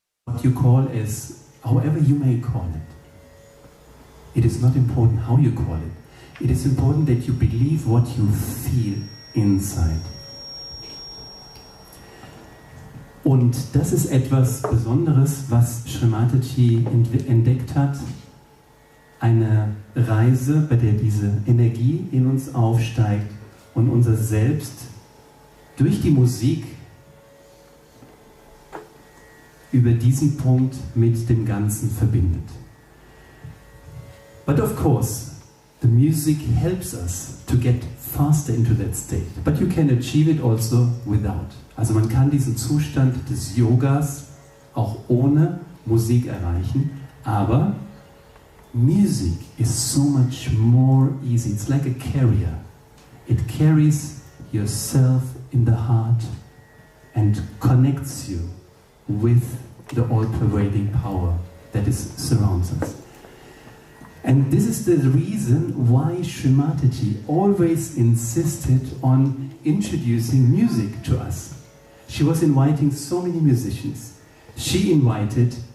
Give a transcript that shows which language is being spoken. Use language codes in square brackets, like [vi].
[en] What you call as, however you may call it. It is not important how you call it. It is important that you believe what you feel inside. [de] Und das ist etwas Besonderes, was Srimati entdeckt hat. Eine Reise, bei der diese Energie in uns aufsteigt und unser Selbst durch die Musik über diesen Punkt mit dem Ganzen verbindet. [en] But of course, the music helps us to get faster into that state. But you can achieve it also without. [de] Also man kann diesen Zustand des Yogas auch ohne Musik erreichen, aber [en] music is so much more easy. It's like a carrier. It carries yourself in the heart and connects you with the all-pervading power that surrounds us. And this is the reason why Srimati always insisted on introducing music to us. She was inviting so many musicians. She invited